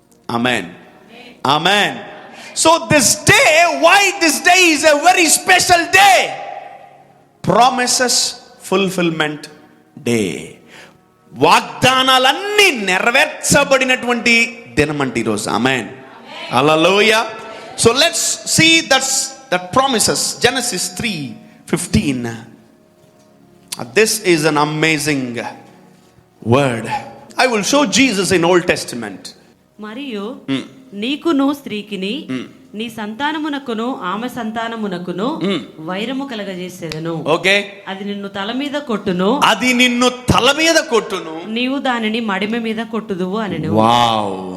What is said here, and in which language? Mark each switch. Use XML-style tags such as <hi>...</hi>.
<en>Amen. So this day, why this day is a very special day? Promises fulfilment day.</en> <te>వాగ్దానాలన్నీ నెరవేర్చబడినటువంటి దినం అంటే ఈరోజు. ఆమేన్. హల్లెలూయా.</te> <en>So let's see that promises. Genesis 3:15. This is an amazing word. I will show Jesus in Old Testament.</en> <te>మరియు నీకును స్త్రీకిని నీ సంతానమునకును ఆమె సంతానమునకును వైరము కలగజేసేదను. Okay, అది నిన్ను తల మీద కొట్టును, అది నిన్ను తల మీద కొట్టును, నీవు దానిని మడిమ మీద కొట్టుదువు అని. వావ్.</te>